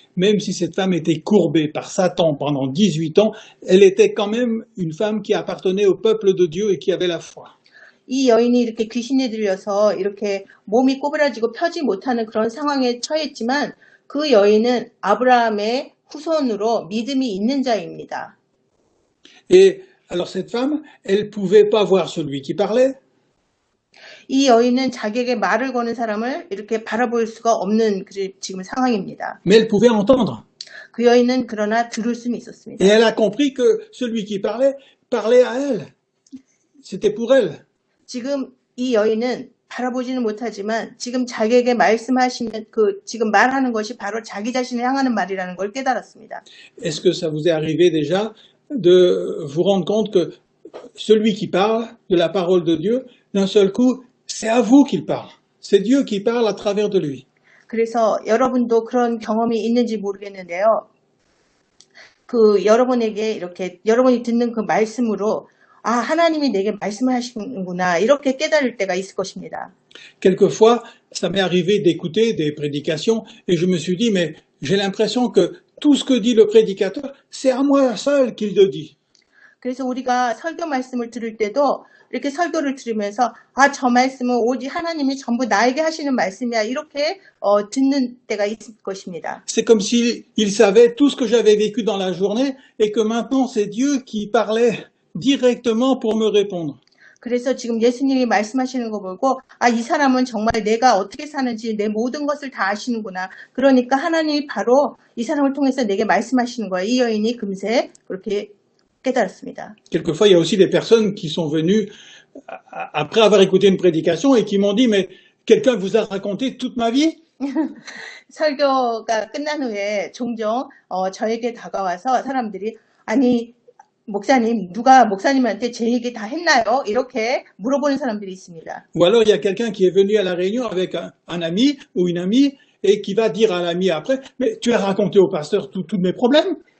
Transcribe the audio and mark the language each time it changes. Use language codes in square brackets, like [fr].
[fr] Même si cette femme était courbée par Satan pendant 18 ans, elle était quand même une femme qui appartenait au peuple de Dieu et qui avait la foi. [ko] 이 여인이 이렇게 귀신에 들려서 이렇게 몸이 꼬부라지고 펴지 못하는 그런 상황에 처했지만 그 여인은 아브라함의 후손으로 믿음이 있는 자입니다. [fr] Et alors cette femme, elle pouvait pas voir celui qui parlait. [ko] 이 여인은 자기에게 말을 거는 사람을 이렇게 바라볼 수가 없는 지금 상황입니다. [fr] Mais elle pouvait entendre. [ko] 그 여인은 그러나 들을 수는 있었습니다. [fr] Et elle a compris que celui qui parlait à elle. C'était pour elle. [ko] 지금 이 여인은 바라보지는 못하지만 지금 자기에게 말씀하시는 지금 말하는 것이 바로 자기 자신을 향하는 말이라는 걸 깨달았습니다. [fr] Est-ce que ça vous est arrivé déjà de vous rendre compte que celui qui parle de la parole de Dieu, d'un seul coup, c'est à vous qu'il parle. C'est Dieu qui parle à travers de lui. [ko] 그래서 여러분도 그런 경험이 있는지 모르겠는데요. 여러분에게 이렇게 여러분이 듣는 그 말씀으로 하나님이 내게 말씀을 하시는구나 이렇게 깨달을 때가 있을 것입니다. [fr] Quelquefois, ça m'est arrivé d'écouter des prédications et je me suis dit, mais j'ai l'impression que tout ce que dit le prédicateur, c'est à moi seul qu'il le dit. [ko] 그래서 우리가 설교 말씀을 들을 때도 이렇게 설교를 들으면서 저 말씀은 오직 하나님이 전부 나에게 하시는 말씀이야 이렇게 듣는 때가 있을 것입니다. [fr] C'est comme s'il savait tout ce que j'avais vécu dans la journée et que maintenant c'est Dieu qui parlait directement pour me répondre. [ko] 그래서 지금 예수님이 말씀하시는 거 보고 이 사람은 정말 내가 어떻게 사는지 내 모든 것을 다 아시는구나. 그러니까 하나님이 바로 이 사람을 통해서 내게 말씀하시는 거예요. 이 여인이 금세 그렇게 깨달았습니다. [fr] Quelquefois, il y a aussi des personnes qui sont venues après avoir écouté une prédication et qui m'ont dit, mais quelqu'un vous a raconté toute ma vie? [ko] 설교가 끝난 후에 종종 저에게 다가와서 사람들이 목사님, 누가 목사님한테 제 얘기 다 했나요? 이렇게 물어보는 사람들이 있습니다. [fr] Ou alors il y a quelqu'un qui est venu à la réunion avec un ami ou une amie et qui va dire à l'ami après, mais tu as raconté au pasteur tous mes problèmes.